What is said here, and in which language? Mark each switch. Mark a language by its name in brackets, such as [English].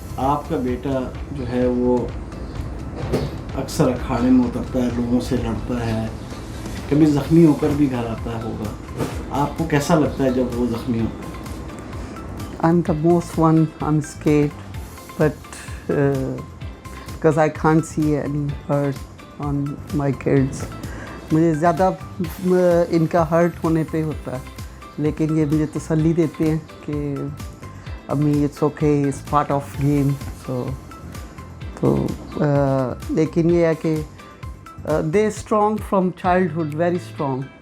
[Urdu] آپ کا بیٹا جو ہے وہ اکثر اکھاڑے میں اترتا ہے, لوگوں سے لڑتا ہے, کبھی زخمی ہو کر بھی گھر آتا ہوگا. آپ کو کیسا لگتا ہے جب وہ زخمی ہوتا ہے؟ [English] I'm the most one, I'm scared, but because I can't see any hurt on my kids. [Urdu] مجھے زیادہ ان کا ہرٹ ہونے پہ ہوتا ہے, لیکن یہ مجھے تسلی دیتے ہیں کہ [English] امی it's okay, it's part of game. [Urdu] تو لیکن یہ ہے کہ [English] They strong from childhood, very strong.